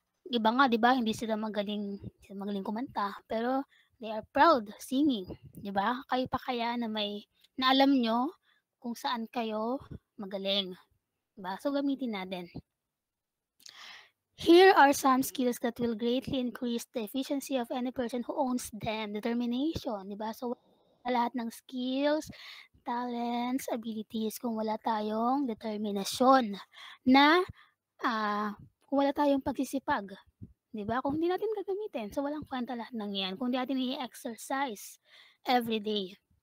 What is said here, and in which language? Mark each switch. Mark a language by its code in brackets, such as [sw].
[tl] Iba nga, 'di ba, hindi sila magaling kumanta, [en] pero they are proud singing, [tl] 'di ba? Kayo pa kaya na na alam nyo kung saan kayo magaling, 'di ba? So gamitin natin. [en] Here are some skills that will greatly increase the efficiency of any person who owns them. [tl] Determination, di ba? So, lahat ng skills, talents, abilities, kung wala tayong determinasyon na kung wala tayong pagsisipag, di ba? Kung hindi natin gagamitin, so walang kwenta lahat ng yan. Kung hindi natin i-exercise every day.